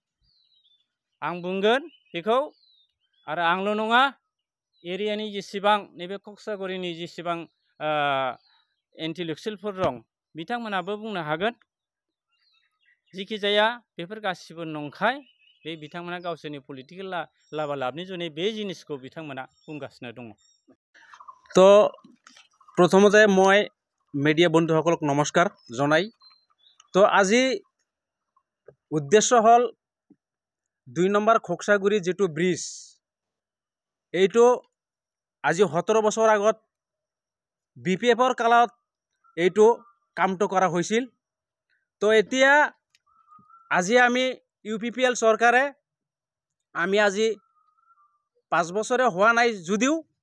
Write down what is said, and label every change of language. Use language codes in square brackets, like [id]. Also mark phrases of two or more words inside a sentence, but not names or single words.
[brx] आं बुंगोन बेखौ आरो आंल' नङा एरियानि जेसेबां नैबे कक्सागरिनि जेसेबां इन्टेलेक्सुयेलफोर दं बिथांमोनाबो बुंनो हागोन जिखि जाया बेफोर गासिबो नंखाय बे बिथांमोना गावसोरनि पलिटिकेल लाबालाबनि जुनै बे जिनिसखौ बिथांमोना बुंगासिनो दङ [as] তো প্ৰথমতে মই মিডিয়া বন্ধুসকলক নমস্কাৰ জনাই তো আজি উদ্দেশ্য হ'ল 2 নম্বৰ খোকসাগুৰি যেটো ব্ৰিজ এইটো আজি 17 বছৰ আগত বিপিএফৰ কালত এইটো কামটো কৰা হৈছিল তো এতিয়া আজি আমি ইউপিপিএল চৰকাৰে আমি আজি 5 বছৰে হোৱা নাই যদিও